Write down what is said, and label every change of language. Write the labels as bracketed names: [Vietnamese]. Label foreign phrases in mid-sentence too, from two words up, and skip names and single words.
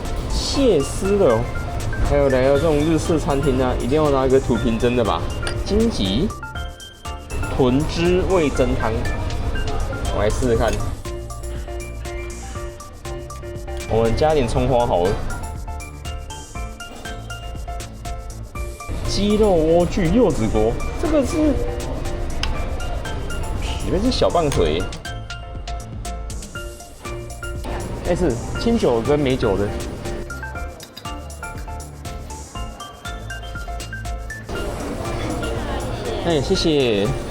[Chinese] 蟹絲的哦，還有來到這種日式餐廳啊，一定要拿一個土瓶蒸的吧。金桔豚汁味噌湯，我來試試看。我們加點蔥花好了。雞肉萵苣柚子鍋，這個是裡面是小棒腿，是清酒跟美酒的。哎，謝謝。